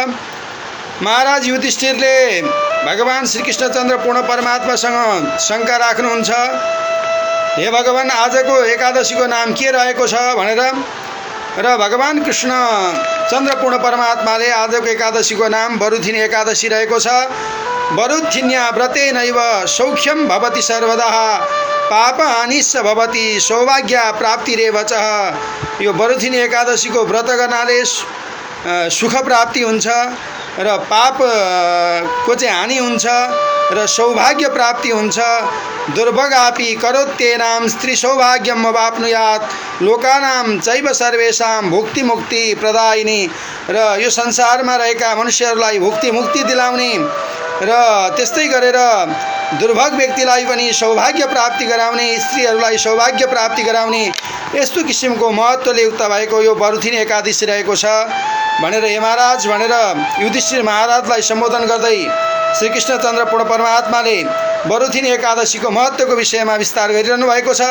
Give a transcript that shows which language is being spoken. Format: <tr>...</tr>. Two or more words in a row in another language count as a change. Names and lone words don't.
<ne>महाराज युधिष्ठिरले भगवान श्रीकृष्णचन्द्र पूर्ण परमात्मासँग शंका राख्नुहुन्छ, हे भगवान आजको एकादशीको नाम के रहेको छ भनेर, र भगवान कृष्ण चन्द्र पूर्ण परमात्माले आजको एकादशीको नाम बरुथिनी एकादशी रहेको छ।</ne> <sa>बरुथिन्या व्रते नैव सौख्यम भवति सर्वदा पाप हानिश्च भवति सौभाग्य प्राप्तिरेव च।</sa> <ne>यो बरुथिनी एकादशीको व्रत गर्नाले सुख प्राप्ति हुन्छ र पाप को चाहिँ हानि हुन्छ र सौभाग्य प्राप्ति हुन्छ।</ne> <sa>दुर्भगापि करोत्येनाम स्त्री सौभाग्यम अवाप्नुयात् लोकानां चैव सर्वेषां भुक्ति मुक्ति प्रदायिनी।</sa> <ne>र यो संसारमा रहेका मनुष्यहरूलाई भुक्ति मुक्ति दिलाउने र त्यस्तै गरेर दुर्भग व्यक्तिलाई पनि सौभाग्य प्राप्ति गराउने, स्त्रीहरूलाई सौभाग्य प्राप्ति गराउने यस्तो किसिमको महत्त्वले युक्त भएको यो बरुथिनी एकादशी रहेको छ भनेर हे महाराज भनेर युधिष्ठिर महाराजलाई सम्बोधन गर्दै श्रीकृष्णचन्द्र पूर्ण परमात्माले बरुथिनी एकादशीको महत्त्वको विषयमा विस्तार गरिरहनु भएको छ।</ne>